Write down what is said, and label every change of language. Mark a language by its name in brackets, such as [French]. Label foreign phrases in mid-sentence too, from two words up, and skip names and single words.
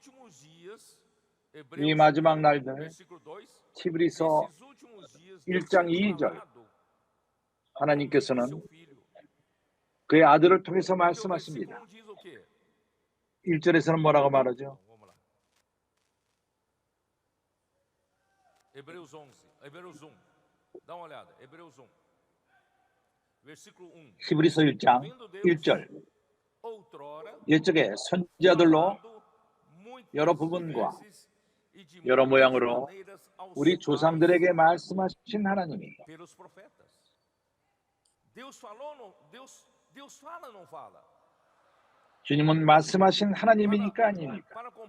[Korean] 이 마지막 날들 히브리서 1장 2절 하나님께서는 그의 아들을 통해서 말씀하십니다. 1절에서는 뭐라고 말하죠? [Portuguese] Hebreus 11. Dá uma olhada. Hebreus 1. Versículo 1. [Korean] 히브리서 1장 1절. 옛적에 선지자들로 여러 부분과 여러 모양으로 우리 조상들에게 말씀하신 하나님이 주님은 말씀하신 하나님이니까 아닙니까?